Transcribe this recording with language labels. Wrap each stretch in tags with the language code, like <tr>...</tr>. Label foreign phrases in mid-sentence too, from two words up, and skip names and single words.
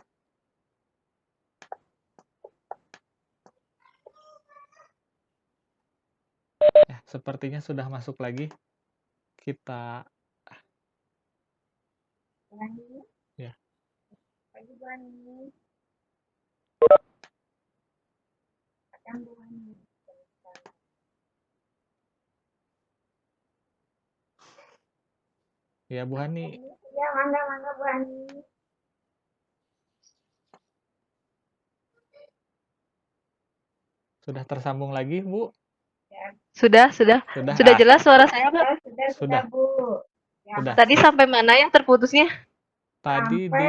<id>Ya, sepertinya sudah masuk lagi. Kita Hani, ya. pagi Bu Hani. Akan Bu Hani. Ya Bu Hani, Ya, mangga Bu Hani. sudah tersambung lagi Bu? Ya, Sudah Sudah jelas suara saya, Pak? sudah sudah. Bu. Ya, Sudah. Tadi sampai mana yang terputusnya? Tadi di</id>